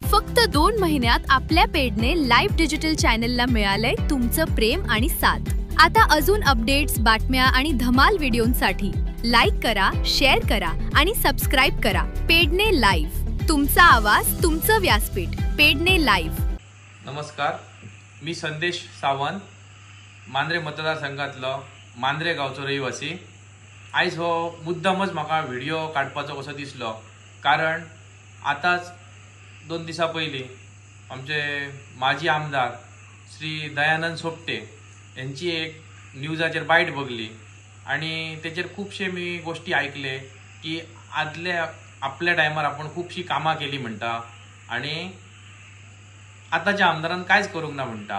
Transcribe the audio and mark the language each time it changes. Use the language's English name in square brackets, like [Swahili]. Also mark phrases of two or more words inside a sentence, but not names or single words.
[Marathi] फक्त 2 महिन्यात आपल्या पेडने लाईव्ह डिजिटल चॅनलला मिळालंय तुमचं प्रेम आणि साथ। आता अजून अपडेट्स, बातम्या आणि धमाल व्हिडिओंसाठी लाईक करा, शेअर करा आणि सबस्क्राइब करा। पेडने लाईव्ह, तुमचा आवाज, तुमचं व्यासपीठ। पेडने लाईव्ह। [Gowli] नमस्कार, मी संदेश सावंत, मांद्रे मतदारसंघातलो मांद्रे गावचो रहिवासी। आयज हो मुद्दामच म्हाका व्हिडिओ काडपाचो कसो दिसलो, कारण आताच 2 दिसा पयलीं आमचे माजी आमदार श्री दयानंद सोपटे यांची एक न्यूजाचेर बायट बघली आणि तेचेर खूबशे मी गोष्टी ऐकले की आपल्या टायमार आपण खूबशी कामां केली म्हणटा आणि आताच्या आमदारान कांयच करूंक ना म्हणटा।